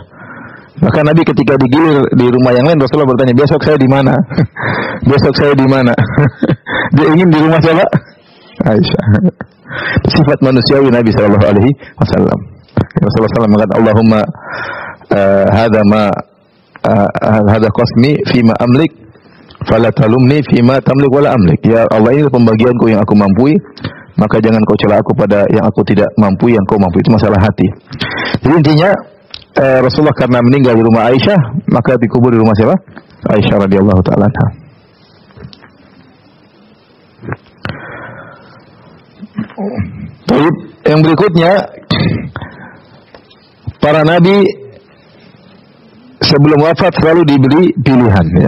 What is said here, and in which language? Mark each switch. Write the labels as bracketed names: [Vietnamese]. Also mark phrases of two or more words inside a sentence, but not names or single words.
[Indonesian] Maka Nabi ketika digilir di rumah yang lain, Rasulullah bertanya, besok saya di mana? Besok saya di mana? Dia ingin di rumah siapa? Aisyah. Sifat manusiawi Nabi [Arabic] صلى الله عليه وسلم. [Indonesian] Rasulullah SAW mengatakan, [Arabic] اللهم هذا قسمي فيما أملك فلا تلمني فيما تملك ولا أملك. [Indonesian] Ya Allah, ini pembagianku yang aku mampu, maka jangan kau cela aku pada yang aku tidak mampu, yang kau mampu. Itu masalah hati. Jadi intinya Rasulullah karena meninggal di rumah Aisyah, maka dikubur di rumah siapa? Aisyah [Arabic] رضي الله تعالى عنها. [Indonesian] Yang berikutnya, para nabi sebelum wafat selalu diberi pilihan ya.